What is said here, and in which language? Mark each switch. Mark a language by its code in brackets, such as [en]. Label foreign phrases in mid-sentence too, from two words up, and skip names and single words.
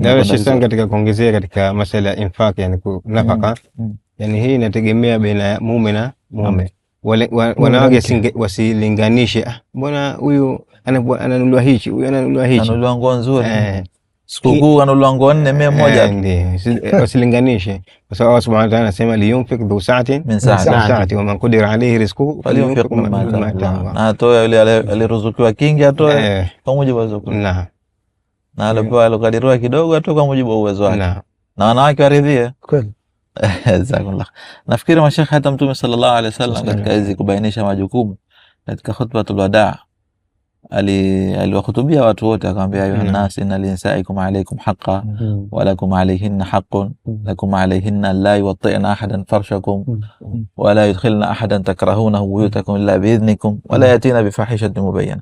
[sw] Na sisi katika kuongezea katika masuala ya infaq, yani nafaka, yani hii inategemea baina ya mume na mume. Wanawake wasilinganishe, mbona huyu ananunuliwa hichi, huyu ananunuliwa hichi, ananunuliwa nguo nzuri. sikukuu kanunuliwa nguo 400 ndio wasilinganishe, kwa sababu [ar] الله سبحانه وتعالى [sw] anasema [ar] لينفق ذو سعة من سعته ومن قدر عليه رزقه فلينفق مما آتاه, [sw] na atoe yule aliruzukiwa kingi atoe kwa mujibu wa uwezo na alipewa alokadiriwa kidogo atoe kwa mujibu wa uwezo wake, na wanawake waridhie kweli. Jazakallah. Nafikiri mashekhe hata Mtume [ar] صلى الله عليه وسلم [sw] katika hizi kubainisha majukumu katika [ar] خطبة الوداع [sw] aliwahutubia watu wote akamwambia, [ar] أيها الناس إن لنسائكم عليكم حقا ولكم عليهن حق لكم عليهن لا يوطئن أحدا فرشكم ولا يدخلن أحدا تكرهونه بيوتكم إلا بإذنكم ولا يأتين بفاحشة مبينة.